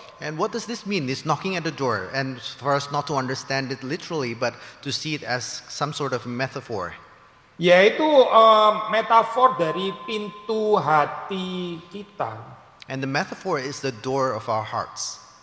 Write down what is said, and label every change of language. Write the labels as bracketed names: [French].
[English] And what does this mean, this knocking at the door? And for us not to understand it literally, but to see it as some sort of metaphor. [Indonesian] Yaitu metafor dari pintu hati kita. [English] And the metaphor is the door of our hearts.